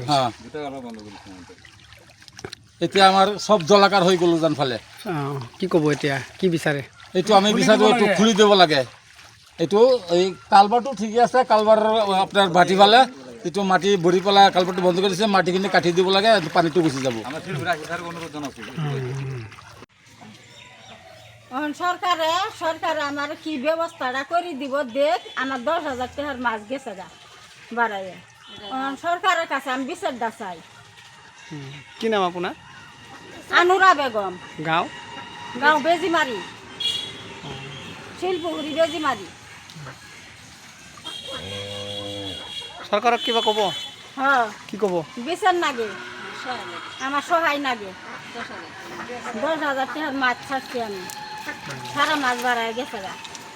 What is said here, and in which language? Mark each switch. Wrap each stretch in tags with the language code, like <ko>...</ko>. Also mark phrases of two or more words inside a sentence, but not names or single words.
<as>হ্যাঁ, এতিয়া আমাৰ চব জলাকাৰ হৈ গ'ল উজান ফালে। কি ক'ব এতিয়া, কি বিচাৰে? এইটো আমি বিচাৰোঁ এইটো খুলি দিব লাগে। এইটো এই কালভাৰটো ঠিকে আছে, কালভাৰ আপোনাৰ ভাটি ফালে এইটো মাটি ভৰি পেলাই কালভাৰটো বন্ধ কৰি দিছে, মাটিখিনি কাটি দিব লাগে, পানীটো গুচি যাব।</as> <bn>সরকারে আমার কি ব্যবস্থাটা করে দিব দেখ, আমার 10,000 টাকার মাছ গেছে গা বাড়াইয়ে। সরকারের কাছে আমি বিচারটা চাই।</bn> <as>কি নাম আপোনাৰ? আনুরা বেগম। গাঁও? গাঁও বেজিমারি, শিলপুকুরি বেজিমারি। চৰকাৰক কিবা ক'ব? হ্যাঁ, কি ক'ব?</as> <bn>বিচার নাগে, আমার সহায় নাগে। 10,000 টাকার মাছ ছাড়ছি আমি, সারা মাছ বাড়ায় গেছে গা।</bn>